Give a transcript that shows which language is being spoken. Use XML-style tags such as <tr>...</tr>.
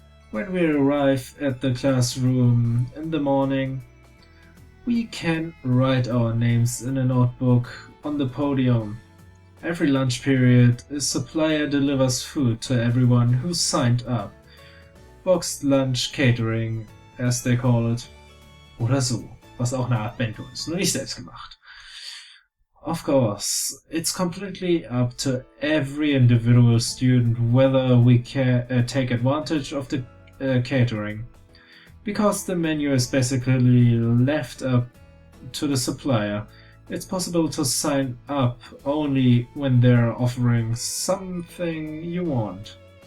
<en>When we arrive at the classroom in the morning, we can write our names in a notebook on the podium. Every lunch period, a supplier delivers food to everyone who signed up. Boxed lunch catering, as they call it.</en> <de>Oder so, was auch eine Art Bento ist, nur nicht selbst gemacht.</de> <en>Of course, it's completely up to every individual student whether we can take advantage of the catering. Because the menu is basically left up to the supplier, it's possible to sign up only when they're offering something you want.</en>